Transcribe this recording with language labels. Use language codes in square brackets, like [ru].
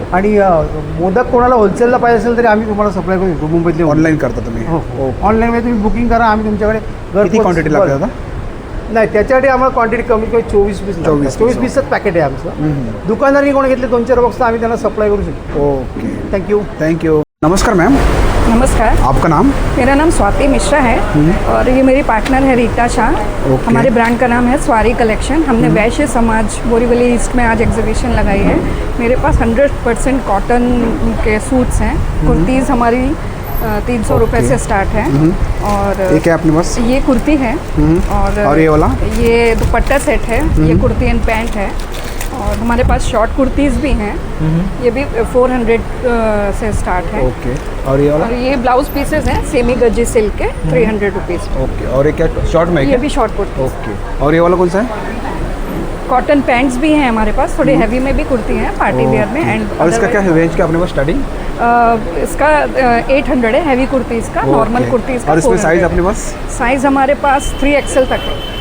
[mr] आणि मोदक कोणाला होलसेलला पाहिजे असेल तरी आम्ही तुम्हाला सप्लाय करू शकतो मुंबईतले. ऑनलाईन करता तुम्ही? हो. ऑनलाईनमध्ये तुम्ही बुकिंग करा, आम्ही तुमच्याकडे किती क्वांटिटी लागते दादा? नाही, त्याच्यासाठी आम्हाला क्वांटिटी कमी किंवा 24 पीस. 24 पीसच पॅकेट आहे आमचं. दुकानदारांनी कोण घेतले 2-4 बॉक्स आम्ही त्यांना सप्लाय करू शकतो. ओके. [en] Thank you. [hi] Thank you. नमस्कार मैम, नमस्कार, आपका नाम? मेरा नाम स्वाति मिश्रा है और ये मेरी पार्टनर है रीता शाह. [en] Okay. [hi] हमारे ब्रांड का नाम है स्वारी कलेक्शन. हमने वैश्य समाज बोरीवली ईस्ट में आज एग्जीबिशन लगाई है. मेरे पास 100% कॉटन के सूट्स हैं. कुर्तीज़ हमारी 300 रुपये से स्टार्ट है. और ये क्या है अपने पास? ये कुर्ती है. और ये वाला? ये दुपट्टा सेट है. ये कुर्ती एंड पैंट है. और हमारे पास शॉर्ट कुर्तीज़ भी हैं. ये भी 400 से स्टार्ट है. ओके. और ये वाला? और ये ब्लाउज पीसेस हैं सेमी गज्जी सिल्क के 300 रुपीज़. ओके. और ये क्या शॉर्ट में है ये क्या? भी शॉर्ट कुर्ती. ओके. और ये वाला कौन सा है? कॉटन पैंट्स भी हैं हमारे पास, थोड़े हैवी में भी कुर्ती हैं पार्टी वेयर में. [en] and [hi] और इसका क्या रेंज क्या अपने पास स्टार्टिंग? इसका 800 है हैवी कुर्तीज़ का. नॉर्मल कुर्तीज़ का और इसमें 400. साइज अपने पास? साइज़ हमारे पास 3XL तक है.